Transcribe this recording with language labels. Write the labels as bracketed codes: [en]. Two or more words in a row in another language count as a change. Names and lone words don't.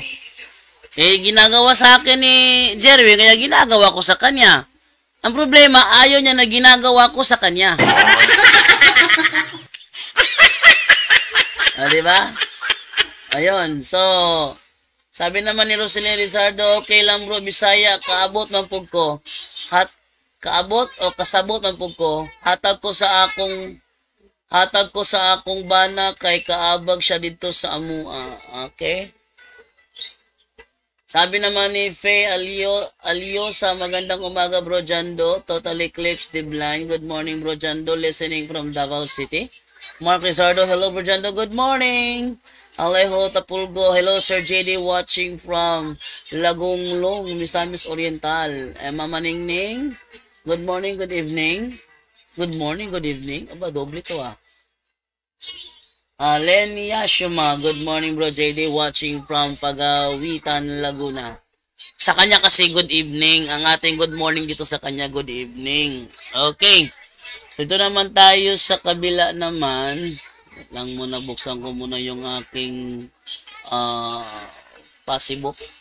[tl] Ginagawa sa akin ni Jerwin, kaya ginagawa ko sa kanya. Ang problema, ayaw niya na ginagawa ko sa kanya. Diba? Ayun, so, sabi naman ni Roselyn Rizardo, okay lang bro, [ceb] Bisaya, kaabot ng pug ko. Kaabot o kasabot ng pug ko, hatag ko sa akong bana kay kaabag siya dito sa amua. [tl] Okay? Sabi naman ni Faye Aliosa, magandang umaga bro Jando, Total Eclipse the Blind. [en] Good morning bro Jando, listening from Davao City. Mark Rizardo, hello bro Jando, good morning. Alejo Tapulgo, hello Sir JD, watching from Lagunglong, Misamis Oriental. Mama Ningning, good morning, good evening. Good morning, good evening. [tl] Aba, doble to [en] Lenny Yashima, good morning bro JD, watching from Pagawitan, Laguna. [tl] Sa kanya kasi [en] good evening, [tl] ang ating [en] good morning [tl] dito sa kanya [en] good evening. [tl] Okay, so ito naman tayo sa kabila naman. Wait lang muna, buksan ko muna yung aking Facebook.